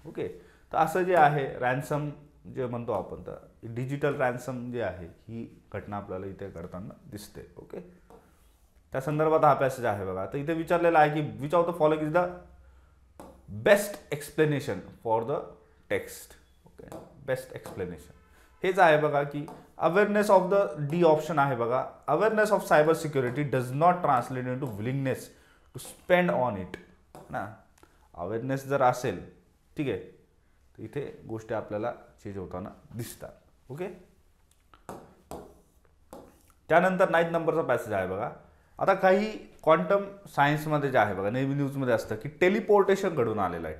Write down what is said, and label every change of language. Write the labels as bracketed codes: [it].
[mr] Okay, तर असं जे आहे रॅन्सम जे म्हणतो आपण, तर डिजिटल रॅन्सम जे आहे ही घटना आपल्याला इथे घडताना दिसते. ओके, त्या संदर्भात हा पॅसेज आहे बघा. तर इथे विचारलेला आहे की [en] Which of the following is the best explanation for the text. [mr] Okay, best explanation हेच आहे बघा की awareness of the D option आहे बघा. [en] Awareness of cyber security does not translate into willingness to spend on it ना. [mr] Awareness जर असेल, ठीक आहे, तर इथे गोष्टी आपल्याला चेंज होताना दिसतात. ओके, त्यानंतर 9 नंबरचा पॅसेज आहे बघा. आता काही क्वांटम सायन्समध्ये जे आहे बघा, नेहमी न्यूजमध्ये असतं की टेलिपोर्टेशन घडून आलेलं आहे.